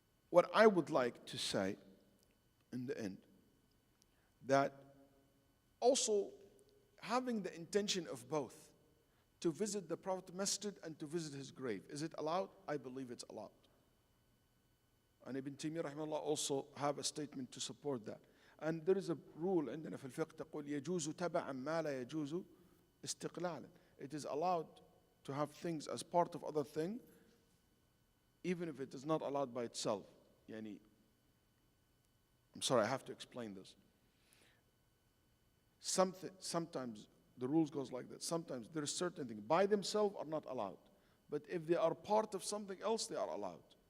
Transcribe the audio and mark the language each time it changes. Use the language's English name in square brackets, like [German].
[English] what I would like to say in the end, that also having the intention of both, to visit the Prophet Masjid and to visit his grave, is it allowed? I believe it's allowed. And Ibn Taymiyyah rahimahullah also have a statement to support that. And there is a rule [Arabic] عندنا في الفقه تقول يجوز تبعا ما لا يجوز استقلالا. [English] It is allowed to have things as part of other thing, even if it is not allowed by itself. يعني, I'm sorry, I have to explain this. Sometimes the rules goes like that. Sometimes there are certain things by themselves are not allowed, but if they are part of something else, they are allowed.